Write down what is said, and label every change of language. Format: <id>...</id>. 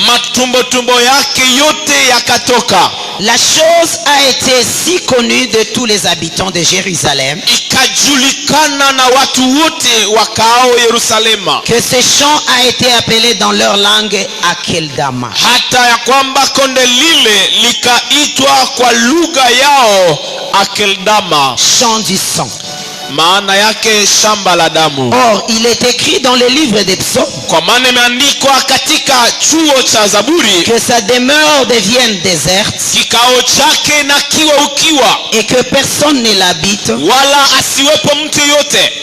<sw>matumbo yake yote yakatoka.</sw> <fr>La chose a été si connue de tous les habitants de Jérusalem</fr> <sw>Ikajulikana na watu wote wakao Yerusalema,</sw> <fr>que ce champ a été appelé dans leur langue Akeldama.</fr> <sw>hata ya kwamba konde lile likaitwa kwa lugha yao Akeldama,</sw> <fr>Champ du sang.</fr> <sw>maana yake shamba la damu.</sw> <fr>Or, il est écrit dans le livre des psaumes</fr> <sw>Kwa maana imeandikwa katika chuo cha Zaburi,</sw> <fr>que sa demeure devienne déserte</fr> <sw>kikao chake na kiwe ukiwa,</sw> <fr>et que personne ne l'habite</fr> <sw>wala asiwepo mtu yote,</sw>